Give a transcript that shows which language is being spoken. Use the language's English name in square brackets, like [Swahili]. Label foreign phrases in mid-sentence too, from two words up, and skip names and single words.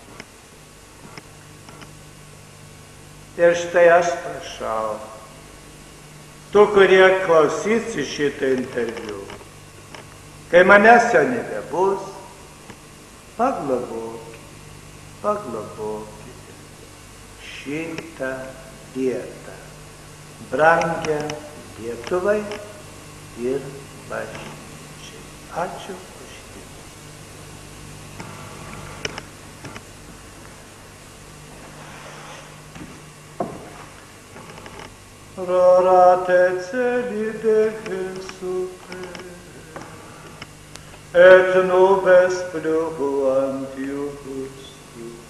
[Lithuanian] Ir štai aš prašau, tų, kurie klausysi šitą interviu, kai manęs jau nebebus, paglobokite šitą vietą, brangią Lietuvai ir bažnyčiai. Ačiū už tai. [Latin] Rorate celi de Jesupe, et nubes pluant iustu,